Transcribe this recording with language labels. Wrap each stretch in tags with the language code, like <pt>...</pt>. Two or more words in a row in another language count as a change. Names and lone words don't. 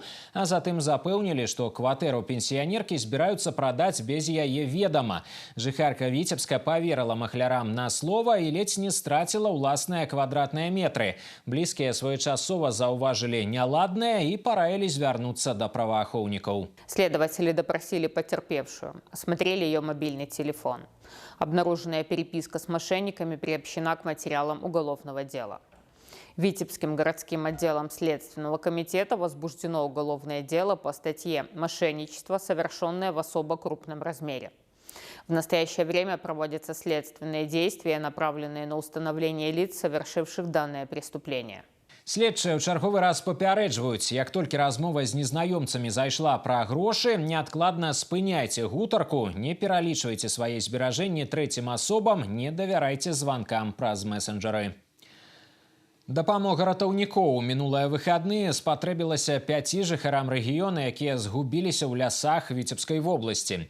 <be>А затым запэўнілі, што кватэру пенсіянеркі збіраюцца прадаць без яе ведама. Жыхарка Віцебска паверыла махлярам на слова і ледзь не страціла ўласныя квадратныя метры. Блізкія своечасова заўважылі няладнае і параілі звярнуцца да праваахоўнікаў.</be> <ru>Следователи допросили потерпевшую, осмотрели ее мобильный телефон. Обнаруженная переписка с мошенниками приобщена к материалам уголовного дела. Витебским городским отделом Следственного комитета возбуждено уголовное дело по статье «Мошенничество, совершенное в особо крупном размере». В настоящее время проводятся следственные действия, направленные на установление лиц, совершивших данное преступление.</ru> <be>Следчыя ў чарговы раз папярэджваюць, як толькі размова з незнаёмцамі зайшла пра грошы, неадкладна спыняйце гутарку, не пералічвайце свае зберажэнні трэцім асобам, не давярайце званкам праз месенджеры. Дапамога ратаўнікоў у мінулыя выхадныя спатрэбілася 5 жыхарам рэгіёна, якія згубіліся ў лясах Віцебскай вобласці.</be>